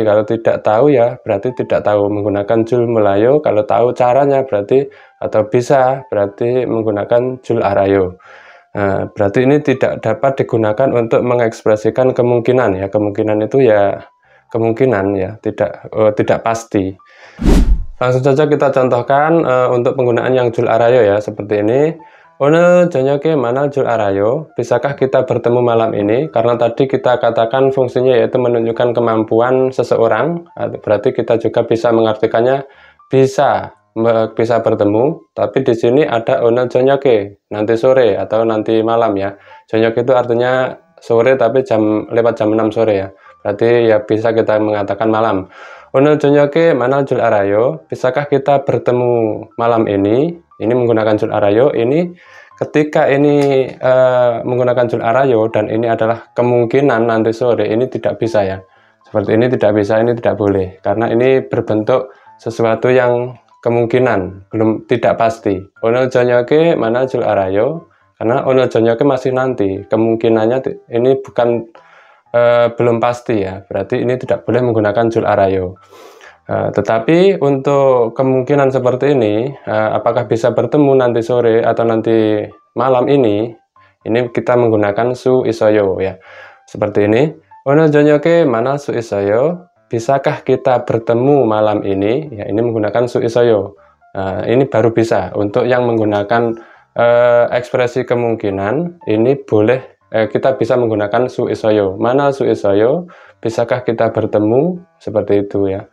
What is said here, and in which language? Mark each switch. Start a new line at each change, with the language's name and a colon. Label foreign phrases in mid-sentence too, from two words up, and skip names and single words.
Indonesian: Kalau tidak tahu ya berarti tidak tahu. Menggunakan
Korean: 줄 몰라요,
Indonesian: kalau tahu caranya berarti atau bisa berarti menggunakan
Korean: 줄 알아요.
Indonesian: Nah, berarti ini tidak dapat digunakan untuk mengekspresikan kemungkinan ya. Kemungkinan itu ya kemungkinan ya, tidak pasti. Langsung saja kita contohkan untuk penggunaan yang
Korean: 줄 알아요
Indonesian: ya, seperti ini.
Korean: 오늘 저녁에 만날 줄 알아요,
Indonesian: bisakah kita bertemu malam ini? Karena tadi kita katakan fungsinya yaitu menunjukkan kemampuan seseorang, berarti kita juga bisa mengartikannya bisa bertemu. Tapi di sini ada
Korean: 오늘 저녁에,
Indonesian: nanti sore atau nanti malam ya. 저녁 itu artinya sore, tapi lewat jam 6 sore ya. Berarti ya bisa kita mengatakan malam.
Korean: 오늘 저녁에 만날 줄 알아요,
Indonesian: bisakah kita bertemu malam ini? Ini menggunakan
Korean: 줄 알아요.
Indonesian: Ini ketika ini menggunakan
Korean: 줄 알아요
Indonesian: dan ini adalah kemungkinan nanti sore, ini tidak bisa ya. Seperti ini tidak bisa, ini tidak boleh. Karena ini berbentuk sesuatu yang kemungkinan, tidak pasti.
Korean: 오늘 저녁에 만날 줄 알아요, karena 오늘 저녁에
Indonesian: masih nanti. Kemungkinannya ini bukan belum pasti ya, berarti ini tidak boleh menggunakan
Korean: 줄 알아요.
Indonesian: Tetapi untuk kemungkinan seperti ini, apakah bisa bertemu nanti sore atau nanti malam ini kita menggunakan
Korean: 수 있어요
Indonesian: ya. Seperti ini,
Korean: 오늘 저녁에 만날 수 있어요,
Indonesian: bisakah kita bertemu malam ini? Ya, ini menggunakan
Korean: 수 있어요.
Indonesian: Ini baru bisa. Untuk yang menggunakan ekspresi kemungkinan, ini boleh kita bisa menggunakan
Korean: 수 있어요. 만날 수 있어요?
Indonesian: Bisakah kita bertemu? Seperti itu ya.